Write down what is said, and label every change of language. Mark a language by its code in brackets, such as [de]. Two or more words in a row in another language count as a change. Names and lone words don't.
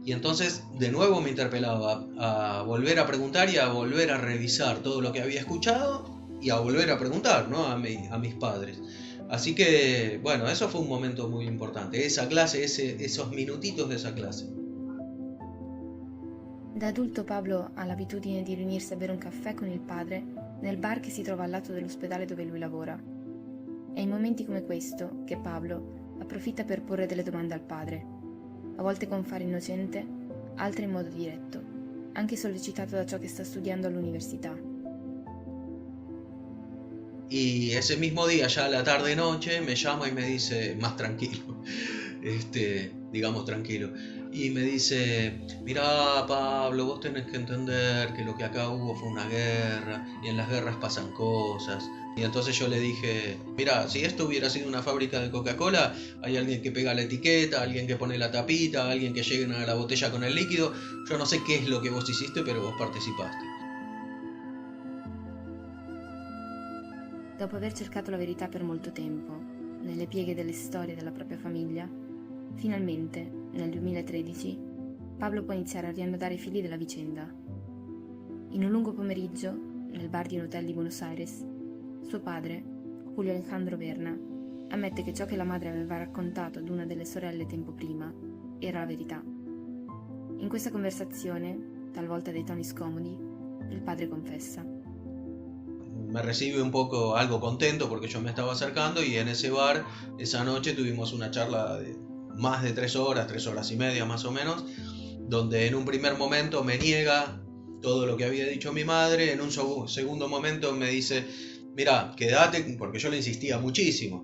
[es] Y entonces de nuevo me interpelaba a volver a preguntar y a volver a revisar todo lo que había escuchado y a volver a preguntar, ¿no? a mis padres. Así que, bueno, eso fue un momento muy importante. Esa clase, esos minutitos de esa clase. [it] Da adulto Pablo ha l'abitudine di riunirsi a bere un caffè con il padre nel bar che si trova al lato dell'ospedale dove lui lavora. È in momenti come questo che Pablo approfitta per porre delle domande al padre, a volte con fare innocente, altre in modo diretto, anche sollecitato da ciò che sta studiando all'università. [es] Y ese mismo día, ya a la tarde-noche, me llama y me dice, más tranquilo, digamos tranquilo, y me dice: mirá, Pablo, vos tenés que entender que lo que acá hubo fue una guerra, y en las guerras pasan cosas. Y entonces yo le dije: mirá, si esto hubiera sido una fábrica de Coca-Cola, hay alguien que pega la etiqueta, alguien que pone la tapita, alguien que llena la botella con el líquido. Yo no sé qué es lo que vos hiciste, pero vos participaste. [it] Dopo aver cercato la verità per molto tempo, nelle pieghe delle storie della propria famiglia, finalmente, nel 2013, Pablo può iniziare a riannodare i fili della vicenda. In un lungo pomeriggio, nel bar di un hotel di Buenos Aires, suo padre, Julio Alejandro Berna, ammette che ciò che la madre aveva raccontato ad una delle sorelle tempo prima era la verità. In questa conversazione, talvolta dei toni scomodi, il padre confessa: [es] me recibe un poco algo contento porque yo me estaba acercando, y en ese bar esa noche tuvimos una charla de más de 3 horas y media más o menos, donde en un primer momento me niega todo lo que había dicho mi madre, en un segundo momento me dice: mira, quédate, porque yo le insistía muchísimo.